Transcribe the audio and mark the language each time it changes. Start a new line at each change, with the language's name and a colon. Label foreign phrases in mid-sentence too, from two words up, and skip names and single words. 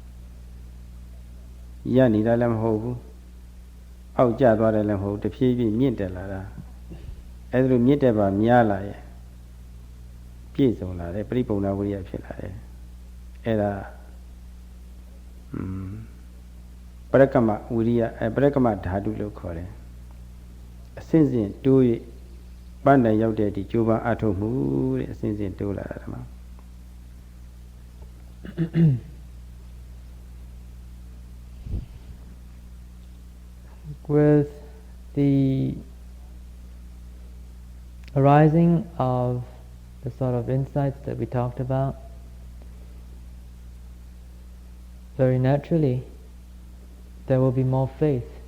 Burmese: ရနေတာလည်းမဟုတ်ဘူးအောက်ကျသွားတယ်လည်းမဟုတ်တဖြည်းဖြည်းမြင့်တက်လာတာအဲ့ဒါလို့မြင့်တက်ပါများလာရဲ့ပြည့်စုံလာတယ်ပရိပုံနာဝိရိယဖြစ်လာတယ်အဲ့ဒါပရကမဝိရိယပရကမဓာတုလို့ခေါ်တယ်အစဉ်စဉ်တိုး၍ပန်းတိုင်ရောက်တဲ့ဒီကျိုးပန်းအထုတ်မှုတဲ့အစဉ်စဉ်တိုးလာတာဓမ္မ
English: With the arising of the sort of insights that we talked about, very naturally, there will be more faith.